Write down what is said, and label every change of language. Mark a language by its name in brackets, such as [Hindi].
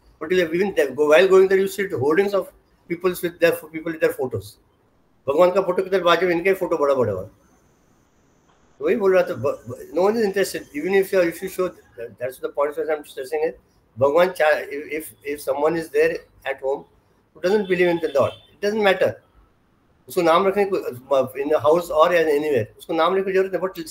[English] But even while going there, you see hoardings of people with their photos. [Hindi] भगवान का photo किधर बाजू, इनके फोटो बड़ा बड़ा हुआ. वही बोल रहा था. [English] No one is interested. Even if you show, that's the point that I'm stressing it. Bhagwan, if someone is there at home who doesn't believe in the Lord, it doesn't matter. [Hindi] उसको नाम रखने को [English] in the house or anywhere, [Hindi] उसको नाम रखने की जरूरत नहीं.